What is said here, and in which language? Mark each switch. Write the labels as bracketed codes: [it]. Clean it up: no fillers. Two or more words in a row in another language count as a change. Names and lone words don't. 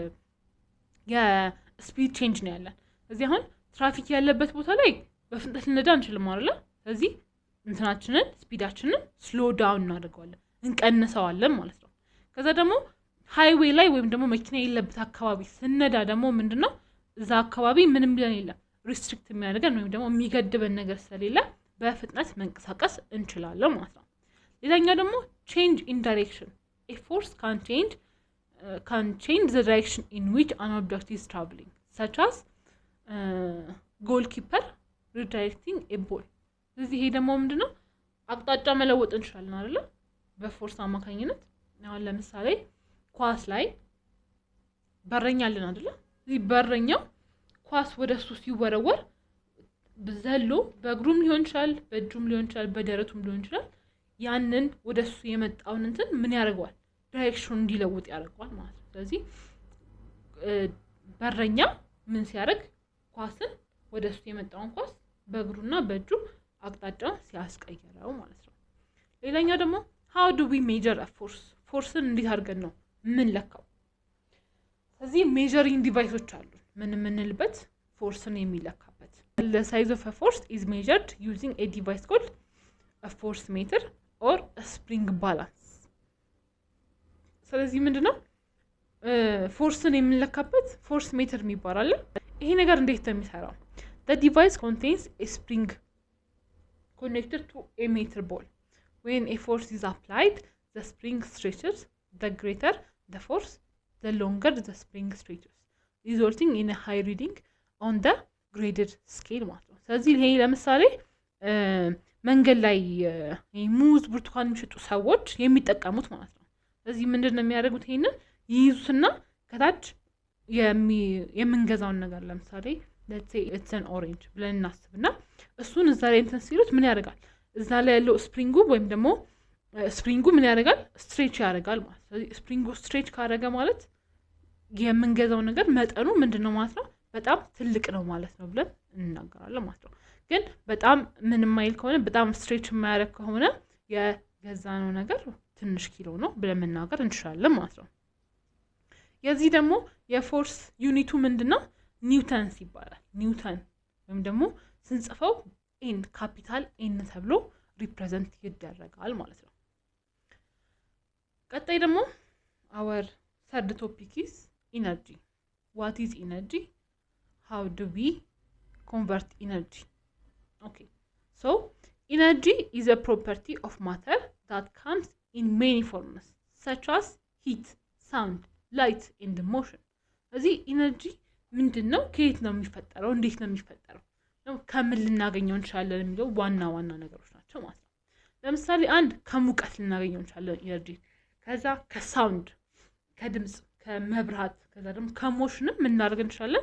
[am] የስፒድ ቼንጅ ነው ያለን ስለዚህ አሁን ትራፊክ ያለበት ቦታ ላይ በፍጥነት ልነዳ እንችልም አይደል ስለዚህ እንትናችንን ስፒዳችንን [en] slow down [am] እናደርገዋለን እንቀንሰዋለን ማለት ነው ከዛ ደግሞ ሃይዌይ ላይ ወይም ደግሞ መኪና የሌለበት አካባቢ ስነዳ ደግሞ ምንድነው እዛ አካባቢ ምንም ቢሆን የለም ሪስትሪክት የሚያደርገን ወይም ደግሞ የሚገድበን ነገር ስለሌለ በፍጥነት መንቀሳቀስ እንችላለን ማለት ነው ሌላኛው ደግሞ [en] change in direction a force can change the direction in which an object is traveling such as goalkeeper redirecting a ball [am] ስለዚህ ይሄ ደግሞ ምንድነው አቅጣጫ መለወጥ እንችላለን አይደል በፎርስ አማካኝነት አሁን ለምሳሌ ኳስ ላይ በረኛ አለን አይደል እዚህ በረኛው ኳስ ወደሱ ሲወረወር በዘሎ በእግሩም ሊሆን ይችላል በእጁም ሊሆን ይችላል በደረቱም ሊሆን ይችላል ያንን ወደሱ የመጣውን እንትን ምን ያደርጋል ዳይሬክሽን እንዲለውጥ ያደርጋል ማለት ነው ስለዚህ በረኛ ምን ሲያደርግ ኳስን ወደሱ የመጣውን ኳስ በእግሩና በእጁ አቅጣጫ ሲያስቀይረው ማለት ነው ሌላኛው ደግሞ [en] how do we measure a force [am] ን እንዴት አድርገን ነው ምን ለካው ስለዚህ [en] measuring devices [am] አሉ ምን ልበት forceን የሚለካበት [en] the size of a force is measured using a device called a force meter or a spring balance [am] ስለዚህ ምንድነው ፎርስን የምንለካበት [en] force meter [am] የሚባል ይሄ ነገር እንዴት ነው የሚሰራው [en] the device contains a spring connected to a meter ball when a force is applied the spring stretches the greater the force the longer the spring stretches resulting in a high reading on the graded scale [am] ማለት ነው ስለዚህ ይሄ ለምሳሌ መንገድ ላይ ሙዝ ብርቱካን የሚሸጡ ሰዎች የሚጠቀሙት ማለት ነው ስለዚህ ምንድነው የሚያደርጉት ይሄንን ይይዙትና ከታች የምንገዛውን ነገር ለምሳሌ [en] let's say it's an orange [am] ብለን እናስብና እሱን እዛ ላይ እንትን ሲሉት ምን ያደርጋል እዛ ላይ ያለው ስፕሪንጉ ወይም ደግሞ ስፕሪንጉ ምን ያደርጋል ስትሬች ያደርጋል ማለት ስለዚህ ስፕሪንጉ ስትሬች ካደረገ ማለት የምንገዛው ነገር መጠኑ ምንድነው ማለት ነው በጣም ትልቅ ነው ማለት ነው ብለን እንናገራለን ማለት ነው ግን በጣም ምን ማይል ከሆነ በጣም ስትሬች የማያደርግ ከሆነ የገዛነው ነገር ትንሽ ኪሎ ነው ብለን መናገር እንችላለን ማለት ነው የዚህ ደግሞ የፎርስ ዩኒቱ ምንድነው ኒውተንስ ይባላል ኒውተን ወይም ደግሞ ስንጽፈው ኤን [en] capital N [am] ተብሎ ሪፕሬዘንት ይደረጋል ማለት ነው ቀጣይ ደግሞ [en] our third topic is energy what is energy how do we convert energy okay so Energy is a property of matter that comes in many forms such as heat, sound, light and motion. [am] ስለዚህ ኢነርጂ ምንድነው? ከየት ነው የሚፈጠረው? እንዴት ነው የሚፈጠረው? ከምን ልናገኘው እንችላለን የሚለው ዋና ነገሮች ናቸው ማለት ነው። ለምሳሌ አንድ ከሙቀት ልናገኘው እንችላለን ኢነርጂ፣ ከዛ ከሳውንድ ከድምጽ ከመብራት፣ ከዛ ደግሞ ከሞሽንም ምን እናደርግ እንችላለን?